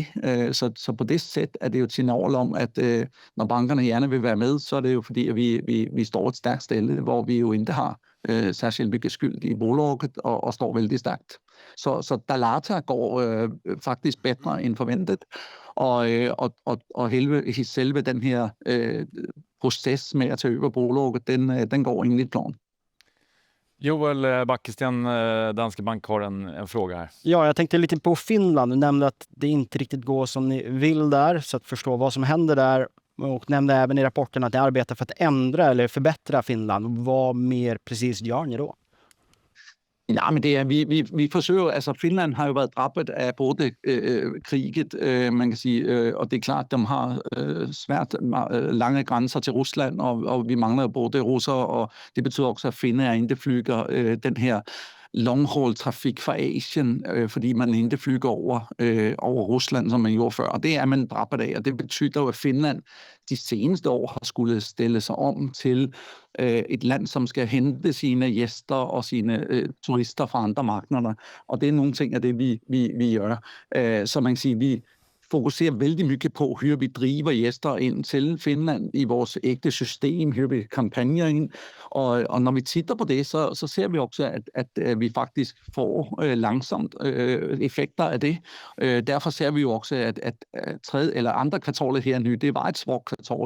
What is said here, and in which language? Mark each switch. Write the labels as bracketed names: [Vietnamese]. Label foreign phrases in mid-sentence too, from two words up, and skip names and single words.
[Danish] Så på det sæt er det jo et signal om, at når bankerne gerne vil være med, så er det jo fordi, at vi står et stærkt sted, hvor vi jo ikke har særskilt mycket skyld i bolaget og står vældig stærkt. Så Dalata går faktisk bedre end forventet. Og selve den her proces med at tage over bolaget, den går enligt plan. [Swedish] Joel Backesten, Danske Bank, har en fråga här. Ja, jag tänkte lite på Finland. Du nämnde att det inte riktigt går som ni vill där, så att förstå vad som händer där. Och nämnde även i rapporten att ni arbetar för att ändra eller förbättra Finland. Vad mer precis gör ni då? Ja, men det är, vi försöker, alltså Finland har ju varit drabbad av både kriget, man kan säga, och det är klart de har svärt långa gränser till Ryssland och vi manglar både russar och det betyder också att finnar inte flyger den här långhaultrafik för Asien, fordi man inte flyger [Danish] over Rusland, som man gjorde før. Og det er man drabbet af, og det betyder jo, at Finland de seneste år har skulle stille sig om til et land, som skal hente sine gæster og sine turister fra andre markeder. Og det er nogle ting af det, vi gør. Så man kan sige, vi fokuserer [Swedish] väldigt mycket på hur vi driver gäster in till Finland i vårt äkta system, hur vi kampanjer in. Och när vi tittar på det så ser vi också att vi faktiskt får långsamt effekter av det. Därför ser vi ju också att tredje eller andra kvartalet här nu, det var ett svagt kvartal.